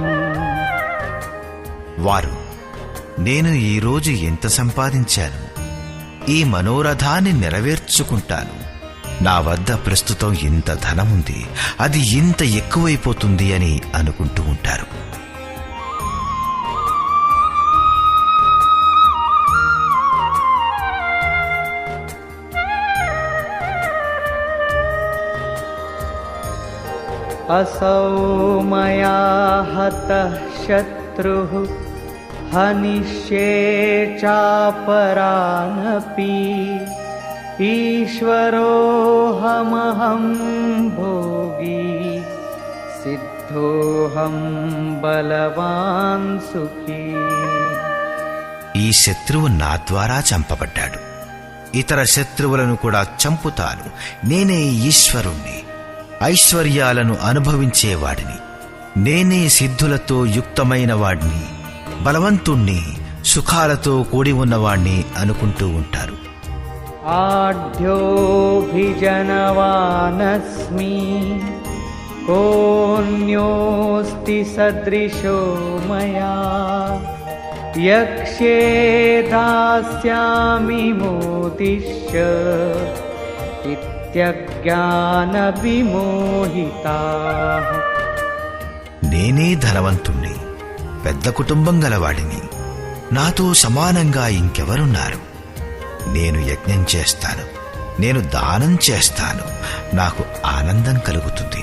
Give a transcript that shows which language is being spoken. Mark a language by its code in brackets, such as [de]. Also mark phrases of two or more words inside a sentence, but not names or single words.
[te] వారు నేను ఈరోజు ఎంత సంపాదించాను, ఈ మనోరథాన్ని నెరవేర్చుకుంటాను, నా వద్ద ప్రస్తుతం ఇంత ధనముంది, అది ఇంత ఎక్కువైపోతుంది అని అనుకుంటూ ఉంటారు. [sa] असौ मया हतः शत्रुः हनिष्ये चापरानपि ईश्वरोऽहमहं भोगी सिद्धोऽहं बलवान् सुखी. [te] ఈ శత్రువు నా ద్వారా చంపబడ్డాడు, ఇతర శత్రువులను కూడా చంపుతాను. నేనే ఈశ్వరుణ్ణి, ఐశ్వర్యాలను అనుభవించేవాడిని, నేనే సిద్ధులతో యుక్తమైన వాడిని, బలవంతుణ్ణి, సుఖాలతో కూడి ఉన్నవాణ్ణి అనుకుంటూ ఉంటారు. [sa] आढ्योऽभिजनवानस्मि कोऽन्योऽस्ति सदृशो मया यक्ष्ये दास्यामि मोदिष्य ఇత్యజ్ఞానవిమోహితాః. [te] నేనే ధనవంతుణ్ణి, పెద్ద కుటుంబం గలవాడిని, నాతో సమానంగా ఇంకెవరున్నారు? నేను యజ్ఞం చేస్తాను, నేను దానం చేస్తాను, నాకు ఆనందం కలుగుతుంది.